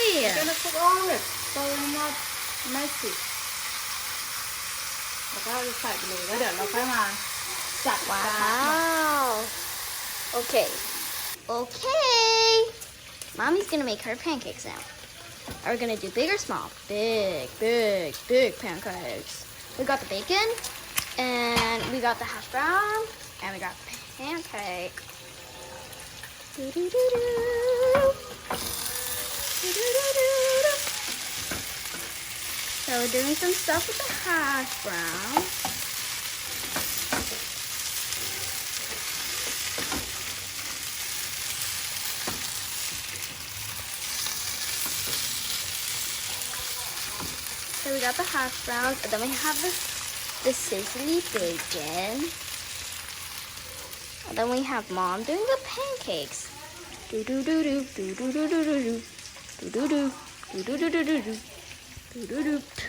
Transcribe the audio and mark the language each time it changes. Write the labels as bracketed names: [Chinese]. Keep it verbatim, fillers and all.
[English] We're gonna cook all it so we're not messy [Thai] แล้วก็ใส่ไปเลยแล้วเดี๋ยวเราค่อยมาจัดกระทะ [English] Wow. Okay. Okay. Mommy's gonna make her pancakes now. Are we gonna do big or small? Big, big, big pancakes. We got the bacon, and we got the hash brown, and we got the pancake. Doo-doo-doo-doo. Doo-doo-doo-doo-doo. So we're doing some stuff with the hash brown. So we got the hash browns, and then we have the, the sizzly bacon. And then we have Mom doing the pancakes. Do do do do do do do do do do do do do do do do do do do do do.